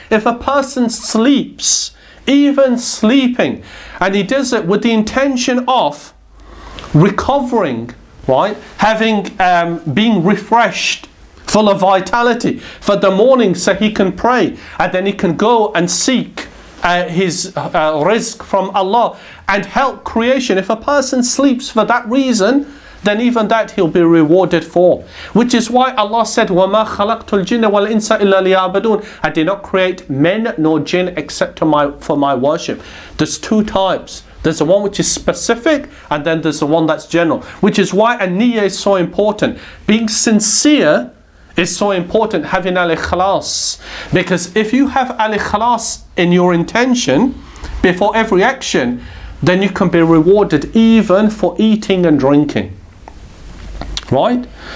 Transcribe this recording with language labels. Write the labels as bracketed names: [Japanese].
[English] If a person sleeps, even sleeping, and he does it with the intention of recovering, right, having being refreshed, full of vitality for the morning, so he can pray, and then he can go and seek his rizq from Allah and help creation. If a person sleeps for that reason, then even that he'll be rewarded for. Which is why Allah said, [Arabic] وَمَا خَلَقْتُ الْجِنَّ وَالْإِنسَ إِلَّا لِيَعْبُدُونَ. [English] I did not create men nor jinn except for my worship. There's two types. There's the one which is specific, and then there's the one that's general. Which is why a niyyah is so important. Being sincere is so important, having al-ikhlas. Because if you have al-ikhlas in your intention before every action, then you can be rewarded even for eating and drinking. Right?